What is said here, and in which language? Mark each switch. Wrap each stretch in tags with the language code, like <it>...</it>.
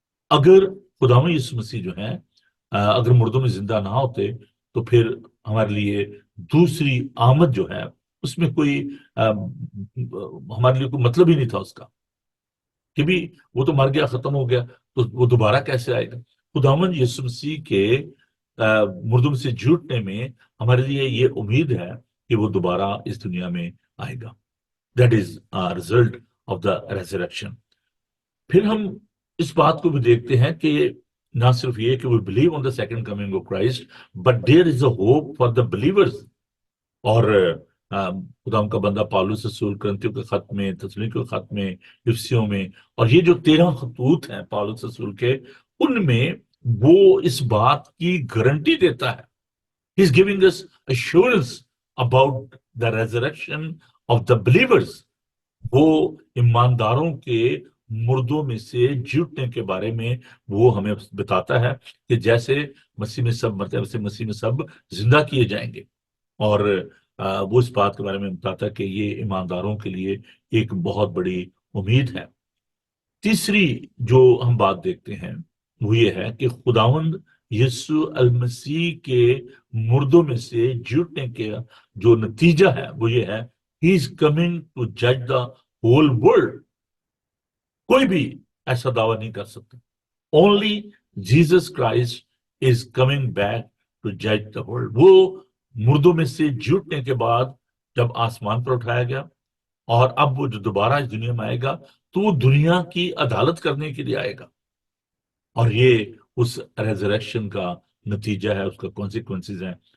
<ur>اگر خداوند یسوع مسیح جو ہے اگر مردوں میں زندہ نہ ہوتے تو پھر ہمارے لیے دوسری آمد جو ہے اس میں کوئی ہمارے لیے کوئی مطلب ہی نہیں تھا اس کا، کہ بھی وہ تو مر گیا، ختم ہو گیا، تو وہ دوبارہ کیسے آئے گا. خداوند یسوع مسیح کے مردوں میں سے جھوٹنے میں ہمارے لیے یہ امید ہے کہ وہ دوبارہ اس دنیا میں آئے گا.</ur> <en>That is result of the resurrection.</en> <ur>پھر ہم اس بات کو بھی دیکھتے ہیں کہ نہ صرف یہ کہ</ur> <en>we believe on the second coming of Christ, but there is a hope for the believers.</en> <ur>اور خدا کا بندہ پالوس رسول کرنتھیوں کے خط میں، تسالونیکیوں کے خط میں، افسیوں میں، اور یہ جو 13 خطوط ہیں پالوس رسول کے، ان میں وہ اس بات کی گارنٹی دیتا ہے.</ur> <en>He is giving us assurance about the resurrection of the believers.</en> <ur>وہ ایمانداروں کے مردوں میں سے جھوٹنے کے بارے میں وہ ہمیں بتاتا ہے کہ جیسے مسیح میں سب مرتے ہیں ویسے مسیح میں سب زندہ کیے جائیں گے. اور وہ اس بات کے بارے میں بتاتا ہے کہ یہ ایمانداروں کے لیے ایک بہت بڑی امید ہے. تیسری جو ہم بات دیکھتے ہیں وہ یہ ہے کہ خداوند یسوع المسیح کے مردوں میں سے جھوٹنے کا جو نتیجہ ہے وہ یہ ہے</ur> <en>He is coming to judge the whole world.</en> <ur>کوئی بھی ایسا دعویٰ نہیں کر سکتا.</ur> <en>Only Jesus Christ is coming back to judge the world.</en> <ur>وہ مردوں میں سے جھوٹنے کے بعد جب آسمان پر اٹھایا گیا اور اب وہ جو دوبارہ اس دنیا میں آئے گا تو وہ دنیا کی عدالت کرنے کے لیے آئے گا. اور یہ اس ریزریکشن کا نتیجہ ہے، اس کا کانسیکوینسز ہیں.</ur>